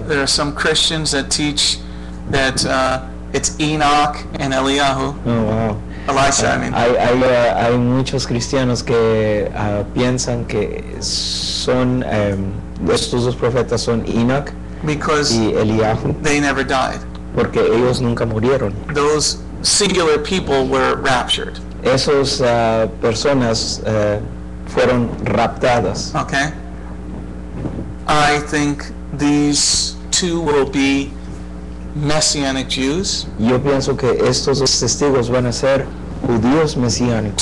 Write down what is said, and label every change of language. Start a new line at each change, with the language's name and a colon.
English: There are some Christians that teach that it's Enoch and Eliyahu. Oh, wow. Elisha, I mean.
Spanish: Hay muchos cristianos que piensan que son estos dos profetas son Enoch
English: Because
Spanish: y Eliyahu,
English: they never died.
Spanish: porque ellos nunca murieron.
English: Those singular people were raptured.
Spanish: Esos personas fueron raptadas.
English: Okay? I think these two will be Messianic Jews,
Spanish: Yo pienso que estos dos testigos van a ser judíos mesiánicos,